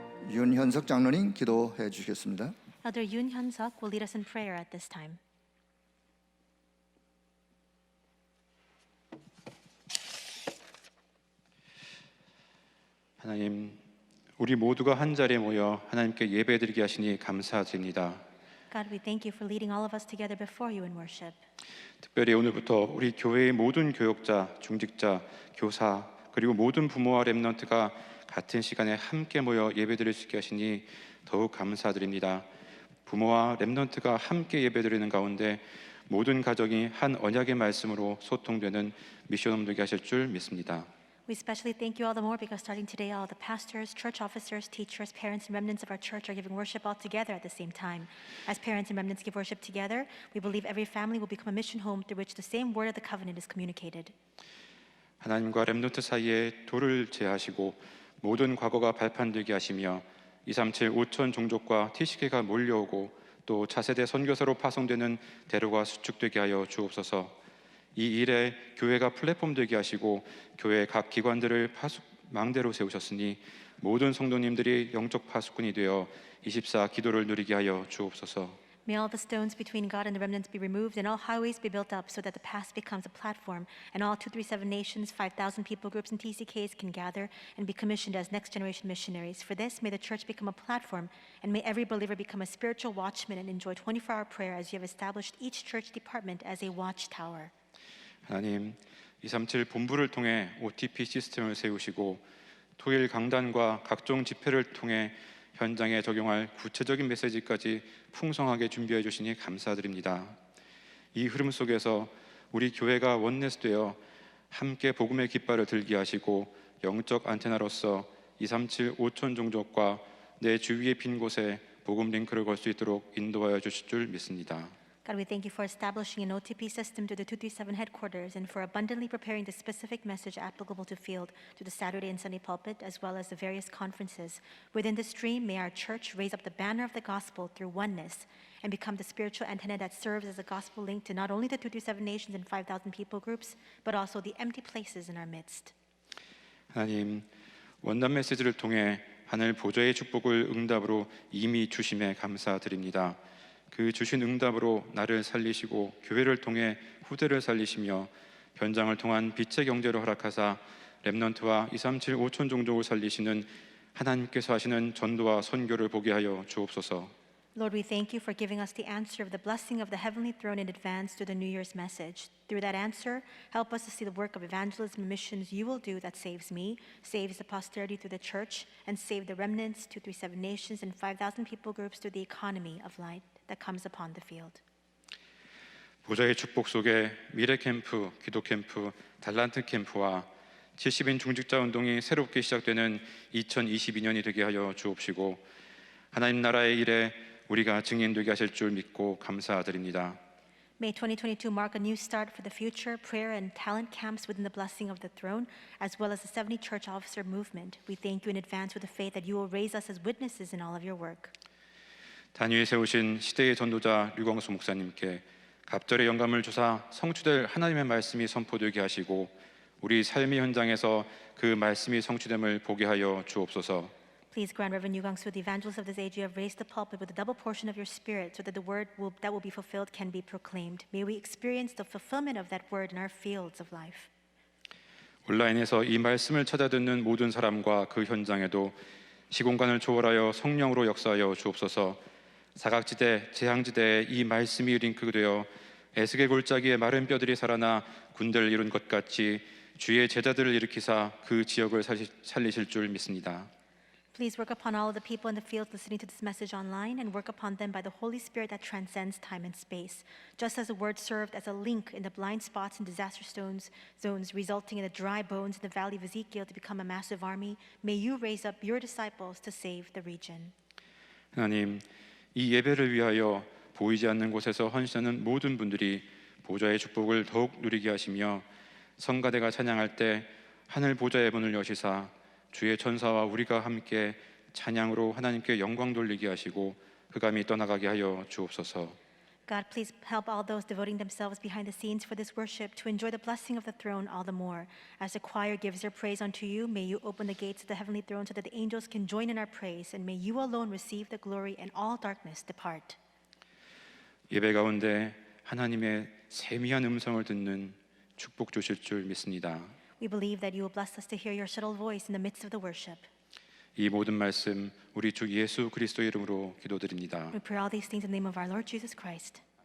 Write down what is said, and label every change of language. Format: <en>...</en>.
<ko>윤현석 장로님 기도해 주시겠습니다.</ko> <en>Elder Yoon Hyun-suk will lead us in prayer at this time.</en> <ko>하나님, 우리 모두가 한 자리에 모여 하나님께 예배드리게 하시니 감사드립니다.</ko> <en>God, we thank you for leading all of us together before you in worship.</en> <ko>특별히 오늘부터 우리 교회의 모든 교역자, 중직자, 교사 그리고 모든 부모와 렘넌트가 같은 시간에 함께 모여 예배드릴 수 있게 하시니 더욱 감사드립니다. 부모와 렘넌트가 함께 예배드리는 가운데 모든 가정이 한 언약의 말씀으로 소통되는 미션홈 되게 하실 줄 믿습니다.</ko> <en>We especially thank you all the more because starting today, all the pastors, church officers, teachers, parents, and remnants of our church are giving worship all together at the same time. As parents and remnants give worship together, we believe every family will become a mission home through which the same word of the covenant is communicated.</en> <ko>하나님과 렘넌트 사이에 돌을 제하시고 모든 과거가 발판되게 하시며 237 5천 종족과 티시계가 몰려오고 또 차세대 선교사로 파송되는 대로가 수축되게 하여 주옵소서. 이 일에 교회가 플랫폼 되게 하시고 교회 각 기관들을 망대로 세우셨으니 모든 성도님들이 영적 파수꾼이 되어 24 기도를 누리게 하여 주옵소서.</ko> <en>May all the stones between God and the remnants be removed, and all highways be built up, so that the past becomes a platform, and all 237 nations, 5,000 people groups, and TCKs can gather and be commissioned as next generation missionaries. For this, may the church become a platform, and may every believer become a spiritual watchman and enjoy 24-hour prayer as you have established each church department as a watchtower.</en> <ko>하나님, 237 본부를 통해 OTP 시스템을 세우시고 토일 강단과 각종 집회를 통해 현장에 적용할 구체적인 메시지까지 풍성하게 준비해 주시니 감사드립니다. 이 흐름 속에서 우리 교회가 원내스되어 함께 복음의 깃발을 들게 하시고 영적 안테나로서 237 5천 종족과 내 주위의 빈 곳에 복음 링크를 걸 수 있도록 인도하여 주실 줄 믿습니다.</ko> <en>God, we thank you for establishing an OTP system to the 237 headquarters and for abundantly preparing the specific message applicable to field to the Saturday and Sunday pulpit, as well as the various conferences. Within the stream, may our church raise up the banner of the gospel through oneness and become the spiritual antenna that serves as a gospel link to not only the 237 nations and 5,000 people groups, but also the empty places in our midst.</en> <ko>하나님, 원단 메시지를 통해 하늘 보좌의 축복을 응답으로 이미 주심에 감사드립니다. 그 주신 응답으로 나를 살리시고 교회를 통해 후대를 살리시며 현장을 통한 빛의 경제로 허락하사 렘넌트와 237 5천 종족을 살리시는 하나님께서 하시는 전도와 선교를 보게 하여 주옵소서.</ko> <en>Lord, we thank you for giving us the answer of the blessing of the heavenly throne in advance to the New Year's message. Through that answer, help us to see the work of evangelism and missions you will do that saves me, saves the posterity through the church, and save the remnants, 237 nations, and 5,000 people groups through the economy of light that comes upon the field.</en> <ko>보좌의 축복 속에 미래 캠프, 기도 캠프, 달란트 캠프와 70인 중직자 운동이 새롭게 시작되는 2022년이 되게 하여 주옵시고 하나님 나라의 일에 우리가 증인되게 하실 줄 믿고 감사드립니다.</ko> <en>May 2022 mark a new start for the future prayer and talent camps within the blessing of the throne, as well as the 70 church officer movement. We thank you in advance with the faith that you will raise us as witnesses in all of your work.</en> <ko>단위에 세우신 시대의 전도자 류광수 목사님께 갑절의 영감을 주사 성취될 하나님의 말씀이 선포되게 하시고 우리 삶의 현장에서 그 말씀이 성취됨을 보게 하여 주옵소서.</ko> <en>Please grant Reverend Yu Gang-soo, the evangelist of this age, you have raised the pulpit with a double portion of your spirit so that the word that will be fulfilled can be proclaimed. May we experience the fulfillment of that word in our fields of life.</en> <ko>온라인에서 이 말씀을 찾아 듣는 모든 사람과 그 현장에도 시공간을 초월하여 성령으로 역사하여 주옵소서. 사각지대, 재앙지대에 이 말씀이 링크되어 에스겔 골짜기에 마른 뼈들이 살아나 군대를 이룬 것 같이 주의 제자들을 일으키사 그 지역을 살리실 줄 믿습니다.</ko> <en>Please work upon all of the people in the field listening to this message online and work upon them by the Holy Spirit that transcends time and space. Just as the word served as a link in the blind spots and disaster zones, resulting in the dry bones in the valley of Ezekiel to become a massive army, may you raise up your disciples to save the region.</en> <ko>하나님, 이 예배를 위하여 보이지 않는 곳에서 헌신하는 모든 분들이 보좌의 축복을 더욱 누리게 하시며 성가대가 찬양할 때 하늘 보좌의 문을 여시사 주의 천사와 우리가 함께 찬양으로 하나님께 영광 돌리게 하시고 흑암이 떠나가게 하여 주옵소서.</ko> <en>God, please help all those devoting themselves behind the scenes for this worship to enjoy the blessing of the throne all the more. As the choir gives their praise unto you, may you open the gates of the heavenly throne so that the angels can join in our praise, and may you alone receive the glory and all darkness depart.</en> <ko>예배 가운데 하나님의 세미한 음성을 듣는 축복 주실 줄 믿습니다.</ko> <en>We believe that you will bless us to hear your subtle voice in the midst of the worship.</en> <ko>이 모든 말씀 우리 주 예수 그리스도 이름으로 기도드립니다.</ko> <en>We pray all these things in the name of our Lord Jesus Christ.</en>